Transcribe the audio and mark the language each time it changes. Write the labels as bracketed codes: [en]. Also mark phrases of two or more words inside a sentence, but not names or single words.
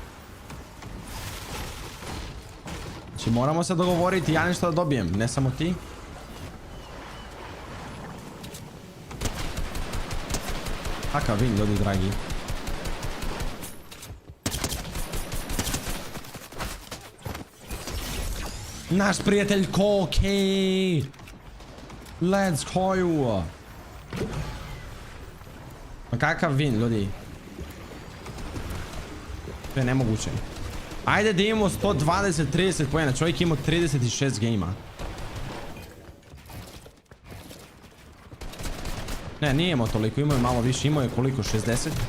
[sr] Znači moramo se dogovoriti, ja nešto da dobijem, ne samo ti. Kakav vin, ljudi dragi. Naš prijatelj Koki. [en] Let's go. [sr] Pa kakav vin, ljudi. To je nemoguće. Ajde da imamo 120-30 pojena. Čovjek imao 36 gejma. Ne, nije imao toliko, imao je malo više, imao je koliko, 60?